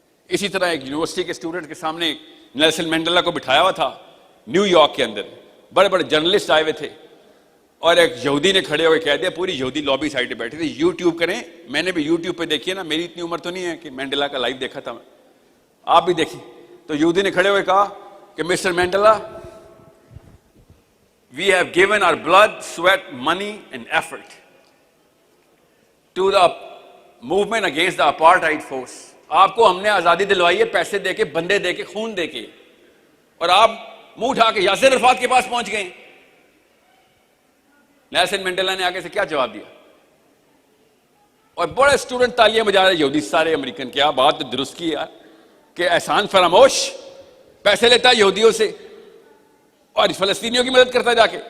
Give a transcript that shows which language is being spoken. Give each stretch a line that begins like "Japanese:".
Urdu: اسی طرح ایک یونیورسٹی کے اسٹوڈنٹ کے سامنے نیلسن مینڈیلا کو بٹھایا ہوا تھا نیو یارک کے اندر, بڑے بڑے جرنلسٹ آئے ہوئے تھے, اور ایک یہودی نے کھڑے ہوئے کہہ دیا, پوری یہودی لابی سائڈ پہ بیٹھے تھے, یوٹیوب کریں, میں نے بھی یوٹیوب پہ دیکھی ہے نا, میری اتنی عمر تو نہیں ہے کہ مینڈیلا کا لائیو دیکھا تھا, آپ بھی دیکھیں. تو یہودی نے کھڑے ہوئے کہا کہ mister Mandela,
English: we have given our blood, sweat, money and effort to the movement against the apartheid force.
Urdu: آپ کو ہم نے آزادی دلوائی ہے پیسے دے کے, بندے دے کے, خون دے کے, اور آپ منہ اٹھا کے یاسر عرفات کے پاس پہنچ گئے. نیلسن مینڈیلا نے آگے سے کیا جواب دیا, اور بڑے اسٹوڈنٹ تالیاں بجا رہے یہودی سارے امریکن, کیا بات درست کی یار, کہ احسان فراموش پیسے لیتا ہے یہودیوں سے اور فلسطینیوں کی مدد کرتا ہے جا کے.